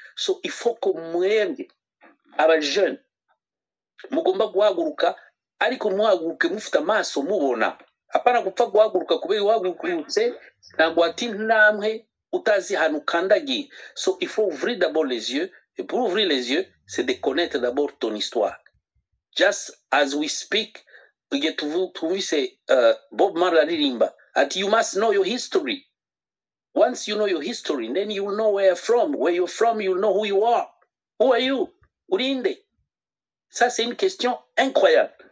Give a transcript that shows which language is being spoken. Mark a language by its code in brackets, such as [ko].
[rw] So [fr] il faut [rw] ko mwembe aba jeune mugomba guhaguruka, ariko muhaguruke mufite amaso mubona. Apana gupfa guhaguruka kubera wahagurutse ntabwo ati namwe utazi hano kandagiye. [fr] So il faut ouvrir d'abord les yeux, et pour ouvrir les yeux c'est de connaître d'abord ton histoire. [en] Just as we speak, [rw] tuvise Bob Marley aririmba ati [en] you must know your history. Once you know your history, then you will know where you're from. Where you're from, you'll know who you are. Who are you? [rw] Urinde. [fr] Ça c'est une question incroyable.